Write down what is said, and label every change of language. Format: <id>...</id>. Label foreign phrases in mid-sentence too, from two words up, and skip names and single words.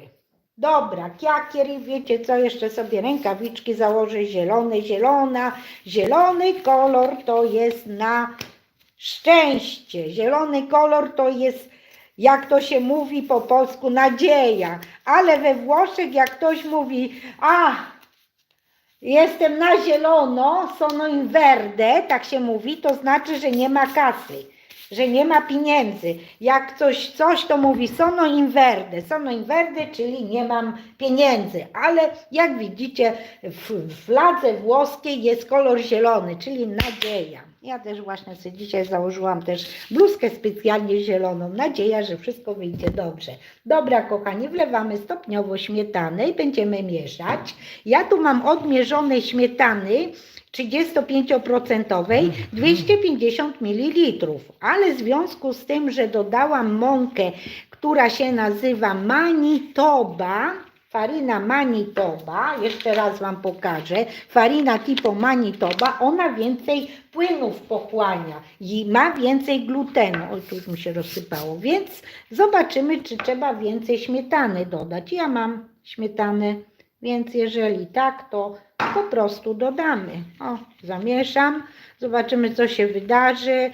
<pl>Dobra, chiacchiere, wiecie co, jeszcze sobie rękawiczki założę zielone, zielony kolor to jest na szczęście, zielony kolor to jest, jak to się mówi po polsku, nadzieja, ale we Włoszech jak ktoś mówi, jestem na zielono,</pl> <it>sono in verde,</it> <pl>tak się mówi, to znaczy, że nie ma kasy, że nie ma pieniędzy. Jak coś to mówi</pl> <it>sono in verde,</it> <pl>czyli nie mam pieniędzy. Ale jak widzicie, w fladze włoskiej jest kolor zielony, czyli nadzieja. Ja też właśnie sobie dzisiaj założyłam też bluzkę specjalnie zieloną. Nadzieja, że wszystko wyjdzie dobrze. Dobra, kochani, wlewamy stopniowo śmietanę i będziemy mieszać. Ja tu mam odmierzone śmietany 35% 250 ml, ale w związku z tym, że dodałam mąkę, która się nazywa Manitoba, farina Manitoba, jeszcze raz Wam pokażę,</pl> <it>farina tipo Manitoba,</it> <pl>ona więcej płynów pochłania i ma więcej glutenu. Oj, tu już mi się rozsypało, więc zobaczymy, czy trzeba więcej śmietany dodać. Ja mam śmietanę, więc jeżeli tak, to po prostu dodamy. O, zamieszam, zobaczymy, co się wydarzy.</pl>